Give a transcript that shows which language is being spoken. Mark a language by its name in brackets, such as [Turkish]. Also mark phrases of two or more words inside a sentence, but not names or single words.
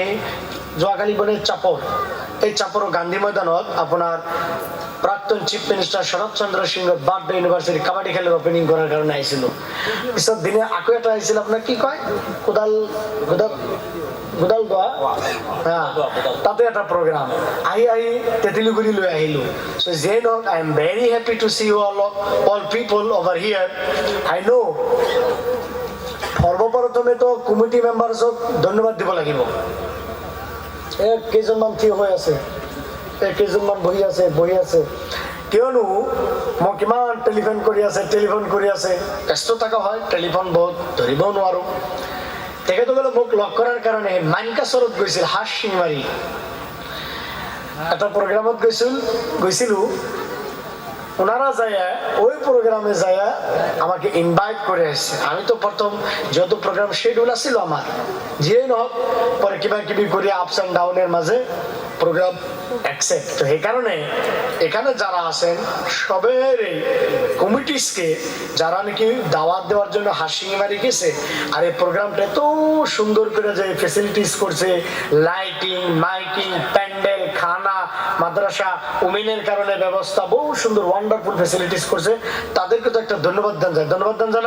[Assamese] যোৱাকালি বোলে চাপৰ, এই চাপৰৰ গান্ধী ময়দানত আপোনাৰ প্ৰাক্তন [English] chief minister [Assamese] শৰৎ চন্দ্ৰ সিংৰ [English] birthday university [Assamese] কাবাডী খেলৰ অপেনিং কৰাৰ কাৰণে আহিছিলোঁ। পিছত দিনে আকৌ এটা আহিছিল, আপোনাৰ কি কয়, গোদাল তাতে এটা প্ৰগ্ৰাম আহি তেতেলিগুৰি লৈ আহিলোঁ। So যেই নহওক, [English] I am very happy to see you all people over here. I know [Assamese] সৰ্বপ্ৰথমেতো [English] committee members [Assamese] ধন্যবাদ দিব লাগিব। কেইজনমান থিয় হৈ আছে, কেইজনমান বহি আছে। কিয়নো মই কিমান টেলিফোন কৰি আছে, ব্যস্ত থকা হয়, টেলিফোন বহুত ধৰিবও নোৱাৰোঁ। তেখেতসকলে মোক লগ কৰাৰ কাৰণে মানকাচৰত গৈছিল, হাঁস শিঙমাৰি এটা প্ৰগ্ৰামত গৈছিলোঁ। [Bangla] ওনারা যায় ওই প্রোগ্রামে যায় আমাকে ইনভাইট করে আসছে। আমি তো প্রথম যেহেতু প্রোগ্রাম শিডিউল আছিল আমার, যিয়েই নহওক পরে কিবা কিবি করে [English] ups and down [Bangla] মাঝে [English] program accept. [Bangla] তো এই কারণে এখানে যারা আছেন সবের কমিটিসকে যারা নাকি দাওয়াত দেওয়ার জন্য হাসিমারি গেছে, আর এই প্রোগ্রামটা এত সুন্দর করে যে ফেসিলিটিস করছে, লাইটিং, মাইকিং, প্যান্ডেল, খানা, মাদ্রাসা, উমিনের কারণে ব্যবস্থা বহু সুন্দর [English] wonderful facilities [Bangla] করছে, তাদেরকে তো একটা ধন্যবাদ দেন জানা।